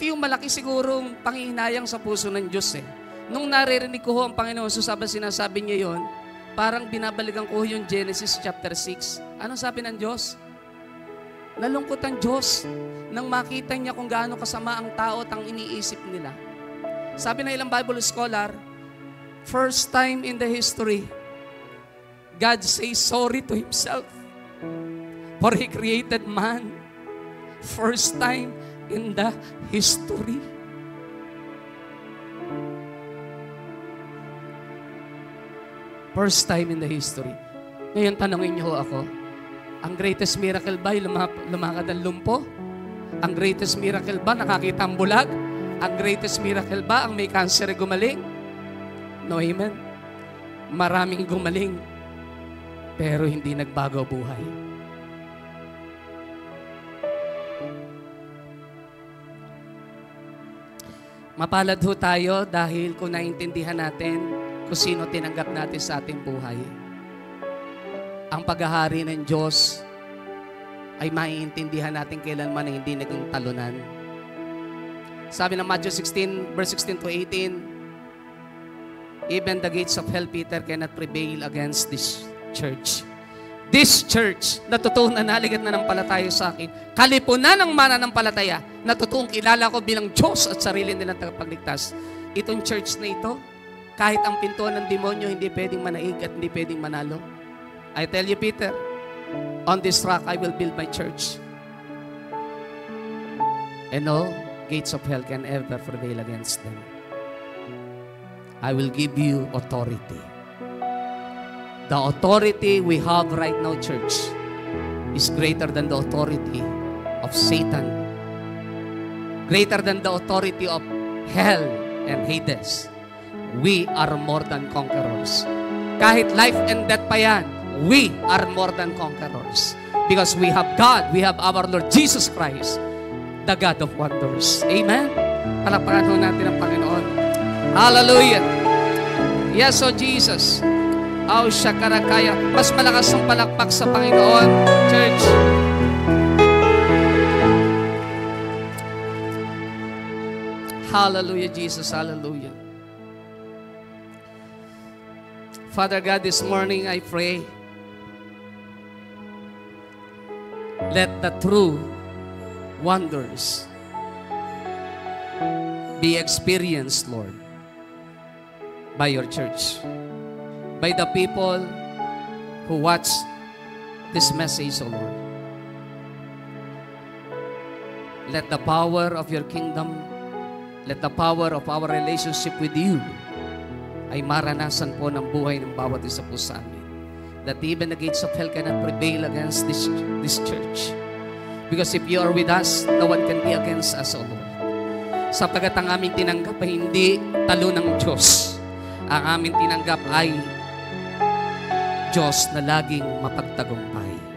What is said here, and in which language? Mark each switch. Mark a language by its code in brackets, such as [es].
[tl] Ito yung malaki sigurong panghihinayang sa puso ng Diyos eh. Nung naririnig ko ang Panginoon, sinasabi niya yon, parang binabalikan ko yung Genesis chapter 6. Anong sabi ng Diyos? Nalungkot ang Diyos nang makita niya kung gaano kasama ang tao at ang iniisip nila. Sabi ng ilang [en] Bible scholar, first time in the history, God says sorry to Himself for He created man. First time in the history. First time in the history. [tl] Ngayon, tanongin niyo ako, ang [en] greatest miracle [tl] ba ay lumakad ang lumpo? Ang [en] greatest miracle [tl] ba nakakita ang bulag? Ang [en] greatest miracle [tl] ba ang may cancer ay gumaling? No, amen? Maraming gumaling, pero hindi nagbago buhay. Mapalad ho tayo dahil kung naintindihan natin kung sino tinanggap natin sa ating buhay. Ang paghahari ng Diyos ay maiintindihan natin kailanman na hindi naging talunan. Sabi ng [en] Matthew 16, verse 16 to 18, even the gates of hell, Peter, cannot prevail against this church. This church [tl] na totoong nanaligat na ng palataya sa akin, kalipunan ng mananampalataya na totoong kilala ko bilang Diyos at sarili nilang tagapagligtas. Itong church na ito, kahit ang pintuan ng demonyo hindi pwedeng manaig at hindi pwedeng manalo. [en] I tell you, Peter, on this rock I will build my church. And no gates of hell can ever prevail against them. I will give you authority. The authority we have right now, church, is greater than the authority of Satan, greater than the authority of hell and Hades. We are more than conquerors. [tl] Kahit [en] life and death [tl] pa yan, [en] we are more than conquerors. Because we have God, we have our Lord Jesus Christ, the God of wonders. Amen? [tl] Palakpakan ho natin ang Panginoon. Hallelujah! [en] Yes, O Jesus. Aw, Shakarakaya. [tl] Mas malakas ang palakpak sa Panginoon, church. Hallelujah, Jesus. Hallelujah. [en] Father God, this morning I pray, let the true wonders be experienced, Lord, by your church, by the people who watch this message, O Lord. Let the power of your kingdom, let the power of our relationship with you [tl] ay maranasan po ng buhay ng bawat isa po sa amin. [en] That even the gates of hell cannot prevail against this church. Because if you are with us, no one can be against us, O Lord. [tl] Sapagkat ang aming tinanggap ay hindi talo ng Diyos. Ang aming tinanggap ay Diyos na laging mapagtagumpay.